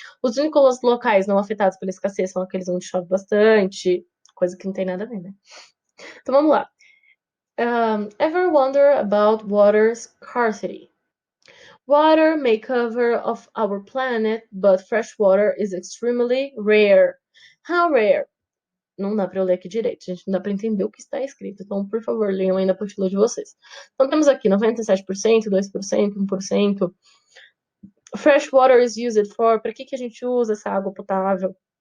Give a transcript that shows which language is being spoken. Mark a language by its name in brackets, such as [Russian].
[Portuguese] Os únicos locais não afetados pela escassez são aqueles onde chove bastante, coisa que não tem nada a ver, né? Então vamos lá. [English] Ever wonder about water scarcity? Water may cover of our planet, but fresh water is extremely rare. How rare? [Portuguese] Não dá para eu ler aqui direito, gente. Não dá para entender o que está escrito. Então, por favor, leiam aí na apostila de vocês. Então, temos aqui 97%, 2%, 1%. [English] Fresh water is used for. [Portuguese] Para que a gente usa essa água potável?